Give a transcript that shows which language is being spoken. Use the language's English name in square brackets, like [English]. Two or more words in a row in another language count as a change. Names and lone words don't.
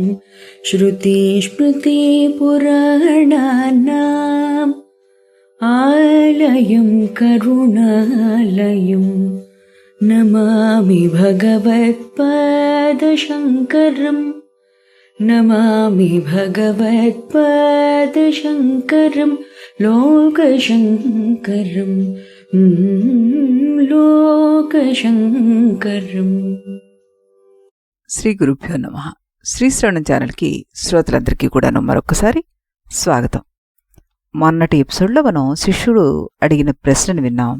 [Sanskrit] श्रुतिस्मृतिपुराणानाम् आलयं करुणालयं नमामि भगवत्पादशङ्करं नमामि भगवत्पादशङ्करं लोकशङ्करं లోకశంకరం. శ్రీ గురుభ్యో నమః. [Telugu] శ్రీశ్రవణం ఛానల్కి శ్రోతలందరికీ కూడాను మరొకసారి స్వాగతం. మొన్నటి ఎపిసోడ్లో మనం శిష్యుడు అడిగిన ప్రశ్నను విన్నాం.